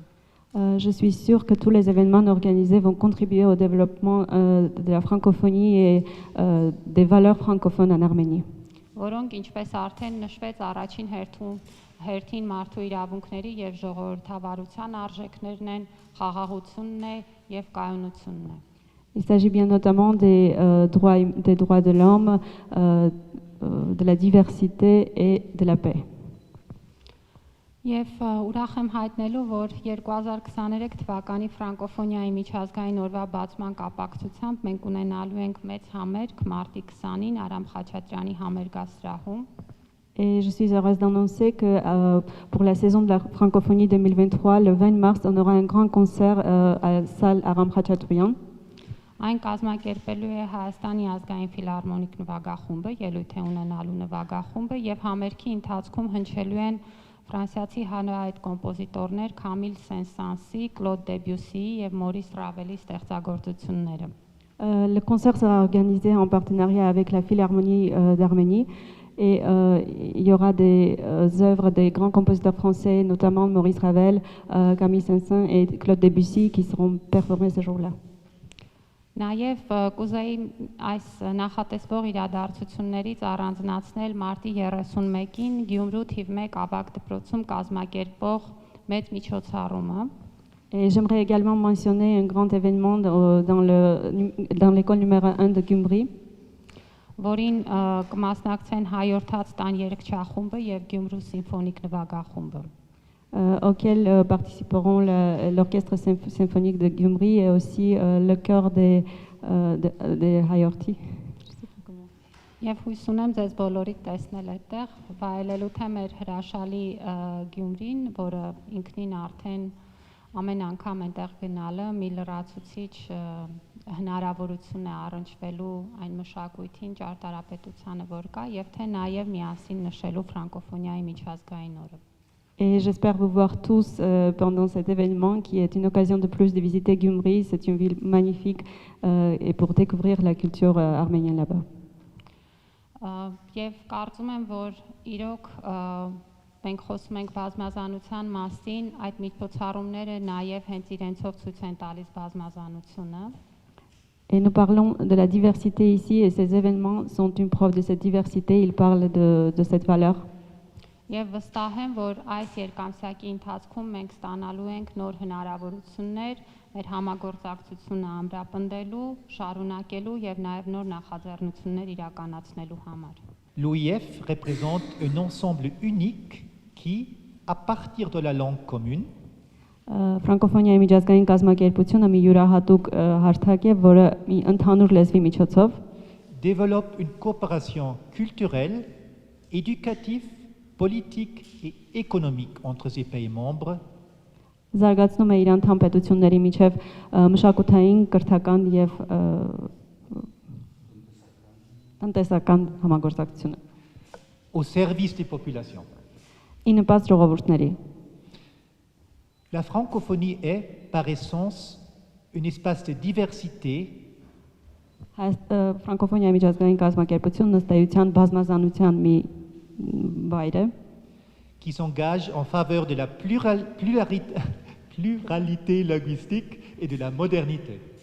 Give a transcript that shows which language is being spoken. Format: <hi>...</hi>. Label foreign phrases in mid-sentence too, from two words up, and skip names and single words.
<fr>Je suis sûre que tous les événements organisés vont contribuer au développement de la francophonie et des valeurs francophones en Arménie.</fr> <hy>Որոնք ինչպես արդեն նշվեց առաջին հերթին մարդու իրավունքների եւ ժողովրդավարության արժեքներն են, խաղաղությունն է եւ կայունությունն է։</hy> <fr>Il s'agit bien notamment des droits de l'homme, de la diversité et de la paix.</fr> <hy>Եվ ուրախ եմ հայտնելու, որ 2023 թվականի ֆրանկոֆոնիայի միջազգային օրվա բացման կապակցությամբ մենք ունենալու ենք մեծ համերգ մարտի 20-ին Արամ Խաչատրյանի համերգասրահում։</hy> <fr>Et je suis heureuse d'annoncer que pour la saison de la francophonie 2023, le 20 mars, on aura un grand concert à la salle Aram Khachaturian.</fr> <hy>Այն կազմակերպելու է Հայաստանի ազգային ֆիլհարմոնիկ նվագախումբը, ելույթ է ունենալու նվագախումբը եւ համերգի ընթացքում հնչելու են ֆրանսիացի հանրահայտ կոմպոզիտորներ Քամիլ Սեն-Սանսի, Կլոդ Դեբյուսիի եւ Մորիս Ռավելի ստեղծագործությունները։</hy> <fr>Le concert sera organisé en partenariat avec la Philharmonie d'Arménie et il y aura des œuvres des grands compositeurs français, notamment Maurice Ravel, Camille Saint-Saëns et Claude Debussy qui seront performés ce jour-là.</fr> <hy>Նաև կուզեի այս նախատեսվող իրադարձություններից առանձնացնել մարտի 31-ին Գյումրու թիվ 1 ավագ դպրոցում կազմակերպող մեծ միջոցառումը։</hy> <fr>Et j'aimerais également mentionner un grand événement dans l'école numéro 1 de Gyumri.</fr> <hy>Որին կմասնակցեն հայորդաց տան երգչախումբը եւ Գյումրու սիմֆոնիկ նվագախումբը։</hy> <fr>Auquel participeront l'orchestre symphonique de Gyumri et aussi le chœur des Hayorti.</fr> <hy>Եվ հույս ունեմ ձեզ բոլորիդ տեսնել այդտեղ, վայելելու թե մեր հրաշալի Գյումրին, որը ինքնին արդեն ամեն անգամ այնտեղ գնալը մի լրացուցիչ հնարավորություն է առնչվելու այն մշակույթին, ճարտարապետությանը, որ կա, եւ թե նաեւ միասին նշելու ֆրանկոֆոնիայի միջազգային օրը։</hy> <fr>Et j'espère vous voir tous pendant cet événement qui est une occasion de plus de visiter Gyumri. C'est une ville magnifique et pour découvrir la culture arménienne là-bas.</fr> <hy>Եվ կարծում եմ, որ իրոք մենք խոսում ենք բազմազանության մասին, այդ միջոցառումները նաև հենց իրենցով ցույց են տալիս բազմազանությունը։</hy> <fr>Et nous parlons de la diversité ici et ces événements sont une preuve de cette diversité. Ils parlent de cette valeur.</fr> <hy>Եվ վստահ եմ, որ այս երկամսյակի ընթացքում մենք ստանալու ենք նոր հնարավորություններ մեր համագործակցությունը ամրապնդելու, շարունակելու եւ նաեւ նոր նախաձեռնություններ իրականացնելու համար։</hy> <fr>L'OIF représente un ensemble unique qui, à partir de la langue commune,</fr> <hy>Ֆրանկոֆոնիայի միջազգային կազմակերպությունը մի յուրահատուկ հարթակ է, որը մի ընդհանուր լեզվի միջոցով</hy> <fr>développe une coopération culturelle, éducative, politique et économique entre ses pays membres.</fr> <hy>Զարգացնում է իր անդամ պետությունների միջև մշակութային, կրթական եւ տնտեսական համագործակցությունը</hy> <fr>au service des populations.</fr> <hy>Ի նպաստ ժողովուրդների։</hy> <fr>La francophonie est, par essence, un espace de diversité</fr> <hy>Ֆրանկոֆոնիայի միջազգային կազմակերպությունն ըստ էության բազմազանության մի</hy> <fr>qui s'engage en faveur de la pluralité linguistique et de la modernité.</fr>